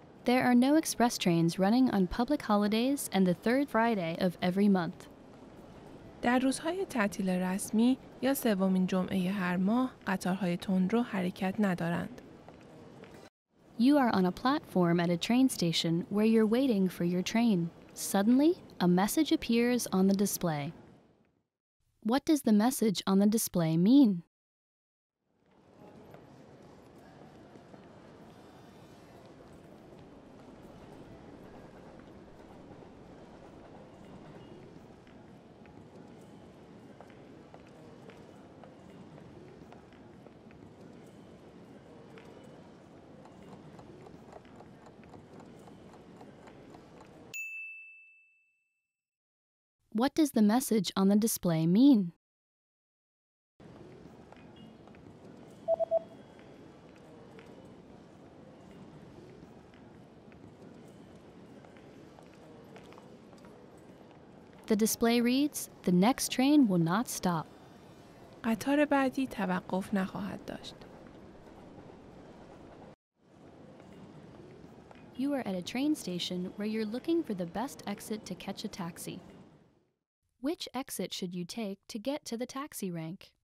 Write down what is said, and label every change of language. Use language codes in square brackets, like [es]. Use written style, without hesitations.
[en] There are no express trains running on public holidays and the third Friday of every month. [fa] در روزهای تعطیل رسمی یا سومین جمعه هر ماه قطارهای تندرو حرکت ندارند. [en] You are on a platform at a train station where you're waiting for your train. Suddenly, a message appears on the display. What does the message on the display mean? What does the message on the display mean? The display reads, "The next train will not stop." [fa] قطار بعدی توقف نخواهد داشت. [en] You are at a train station where you're looking for the best exit to catch a taxi. Which exit should you take to get to the taxi rank?